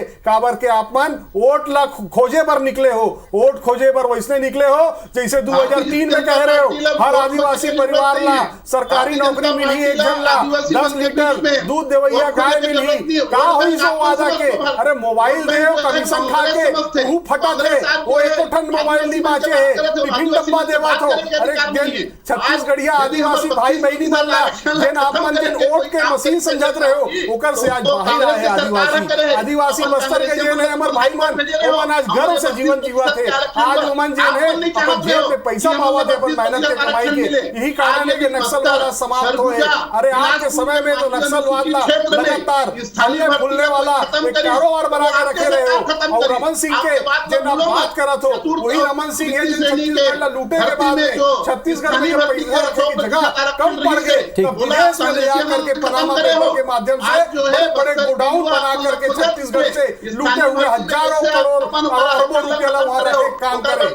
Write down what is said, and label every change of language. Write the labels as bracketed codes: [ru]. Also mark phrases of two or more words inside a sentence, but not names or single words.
[hne] काबर के आपमन वोट ला खोजे पर निकले हो, वोट खोजे पर वैसने निकले हो जैसे 2003 में कह रहे हो हर आदिवासी परिवार ला सरकारी नौकरी मिली, एक जन ला 10 लीटर दूध देवैया गाय मिली। का हुई सो वादा के? अरे मोबाइल दे कमीशन खा के तू फटा थे, वो एको ठन मोबाइल नहीं बाचे है, टिफिन डब्बा देवा तो। अरे छत्तीसगढ़िया आदिवासी भाई बहनी मन ला जेन आपमन जेन वोट के मशीन समझत रहे हो ओकर से आज बाहर आए आदिवासी बस्तर के जेन है हमर भाई मन, ओमन आज गर्व से जीवन जीवा थे। आज ओमन जेन है अपन जेब में पैसा पावा थे अपन मेहनत के कमाई के, यही कारण है कि नक्सलवाद समाप्त हो है। अरे आज के समय में तो नक्सलवाद ला लगातार फलने फूलने वाला एक कारोबार बना के रखे रहे हो। और रमन सिंह के जेन आप बात करत हो वही रमन सिंह है जिन छत्तीसगढ़ ला लूटे के बाद में छत्तीसगढ़ में पैसा रखे की जगह कम पड़ गए, तो विदेश में ले जाकर के पनामा पेपर के माध्यम से बड़े गोडाउन बना करके छत्तीसगढ़ से लूटे हुए हजारों करोड़ और अरबों रुपया ला वहां रखे काम करे।